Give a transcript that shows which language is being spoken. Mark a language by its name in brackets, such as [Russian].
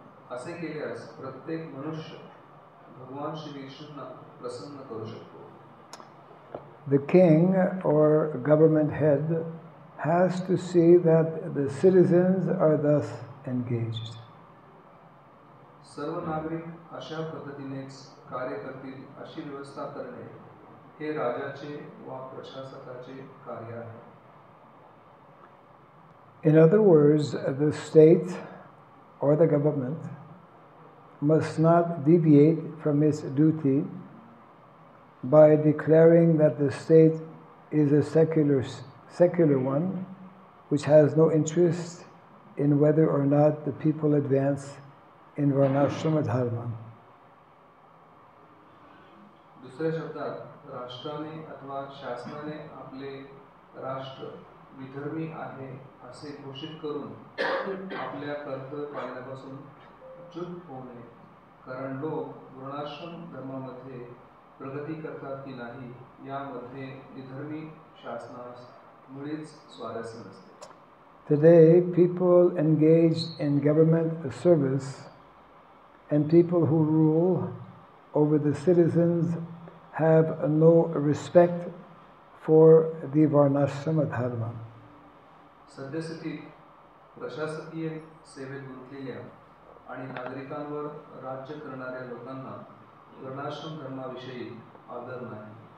[Marathi] असे केल्यास प्रत्येक मनुष्य भगवान श्री विष्णूंना प्रसन्न करू शकतो. [English] The king or government head has to see that the citizens are thus engaged. [Marathi] सर्व नागरिक अशा पद्धतीनेच कार्य करतील अशी व्यवस्था करणे हे राजाचे वा प्रशासकाचे कार्य आहे. [English] In other words, the state or the government must not deviate from its duty by declaring that the state is a secular one which has no interest in whether or not the people advance in varnashrama dharma. [Marathi] दुसऱ्या शब्दात राष्ट्राने अथवा शासनाने आपले राष्ट्र विधर्मी आहे असे घोषित करून आपल्या कर्तव्य पाळण्यापासून चूक होऊ नये, कारण लोक वर्णाश्रम धर्मामध्ये प्रगती करतात की नाही यामध्ये विधर्मी शासनास मुळीच स्वारस्य नसते. [English] Today, people engaged in government service and people who rule over the citizens have no respect for the varnashrama dharma. [Marathi] सद्यस्थितीत प्रशासकीय सेवेत गुंतलेल्या आणि नागरिकांवर राज्य करणाऱ्या लोकांना वर्णाश्रम धर्माविषयी आदर नाही.